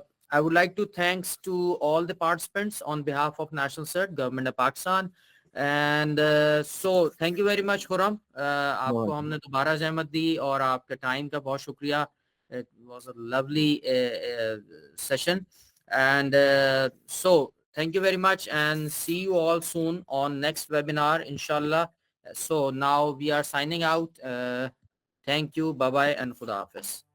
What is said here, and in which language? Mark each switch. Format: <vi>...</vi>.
<en>I would like to thanks to all the participants on behalf of National CERT, Government of Pakistan. And so thank you very much Khurram.</en> <ur>آپ کو ہم نے دوبارہ زحمت دی اور آپ کے ٹائم کا بہت شکریہ.</ur> <en>It was a lovely session. And so thank you very much and see you all soon on next webinar inshallah. So now we are signing out. Thank you. Bye bye and Khuda Hafiz.</en>